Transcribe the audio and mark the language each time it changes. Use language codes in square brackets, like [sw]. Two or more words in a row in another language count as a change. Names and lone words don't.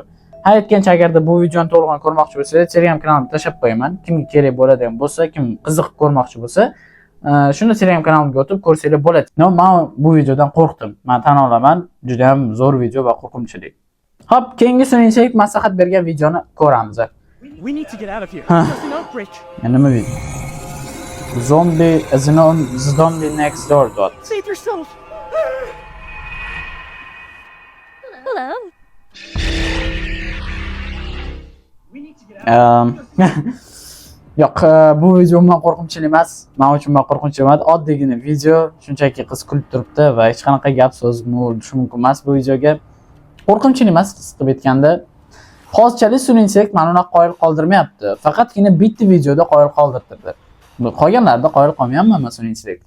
[uz] Aytgancha agarda bu videoni to'lig'ini ko'rmoqchi bo'lsangiz, Telegram kanalimga tashlab qo'yaman. Kimga kerak bo'ladigan bo'lsa, kim qiziqib ko'rmoqchi bo'lsa, shuni Telegram kanalimga o'tib ko'rsanglar bo'ladi. Men bu videodan qo'rqdim. Men tan olaman, juda ham zo'r video va qo'rqinchli. Xo'p, keyingi sun'iy intellekt maslahat bergan videoni ko'ramiz. [en] We need to get out of here. Huh. There's an outbreak. [uz] Nima video? [en] Zombie is on the zombie next door. Save yourself. Hello. We need to get out. [uz] Yo'q, bu video umuman qo'rqinchli emas. Men uchun qo'rqinchli emas. Oddiygina video, shunchaki qiz kulib turibdi va hech qanaqa gap so'z bo'lishi mumkin emas bu videoga. Qo'rqinchli emas, qisqib aytganda. Hozirchalik sun'iy intellekt meni unaqa qoyil qoldirmayapti. Faqatgina bitta videoda qoyil qoldirtirdi. Qolganlarda qoyil qolmayapman men sun'iy intellektga.